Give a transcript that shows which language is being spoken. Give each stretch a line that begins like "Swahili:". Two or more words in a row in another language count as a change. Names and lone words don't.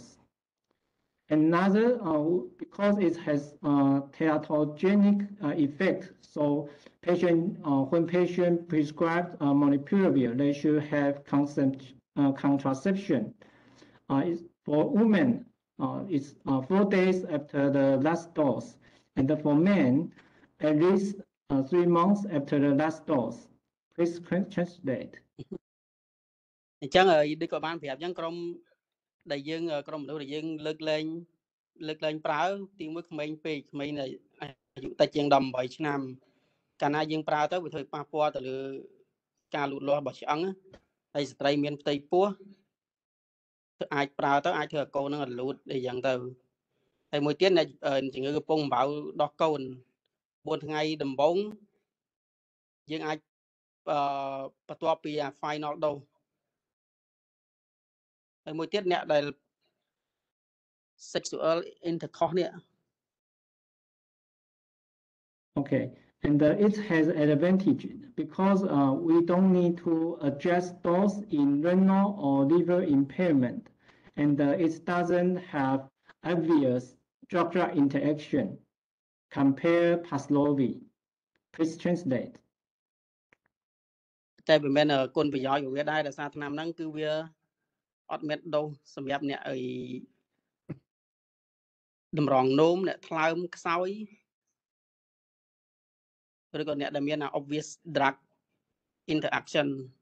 English: Another, because it has teratogenic effect, so when patient prescribed molnupiravir, they should have contraception. For women, it's 4 days after the last dose, and for men, at least 3 months after the last dose. Please translate.
Khmer: អញ្ចឹងដូចក៏បានប្រាប់អញ្ចឹងក្រុមដែលយើងក្រុមមនុស្សដែលយើងលើកលែងប្រើទីមួយក្មេ ងពេកក្មេងអាយុតិចជាង18ឆ្នាំកាលណាយើងប្រើទៅវាធ្វើប៉ះពាល់ទៅលើការលូតលាស់របស់ឆ្អឹងហើយស្ត្រីមានផ្ទៃពោះអាចប្រើទៅអាចធ្វើឲ្យកូននឹងរលូតអីយ៉ាងទៅហើយមួយទៀតជំងឺកំពុងអំបៅដោះកូន4ថ្ងៃដំបូងយើងអាចបន្ទាប់ពី
English: final dose
Khmer: ហើយមួយទៀតអ្នកដែល
English: sexual intercourse
Khmer: នេះ
English: Okay, and it has an advantage because we don't need to adjust dose in renal or liver impairment, and it doesn't have obvious drug-drug interaction. Compare Paxlovid. Please translate.
Khmer: តែវាមិនមែនគុណប្រយោជន៍របស់វាដែរដោយសារថ្នាំហ្នឹងគឺវាអត់មានដូសសម្រាប់អ្នកតម្រងនោមអ្នកថ្លើមខ្សោយឬក៏អ្នកដែលមាន
English: obvious drug interaction.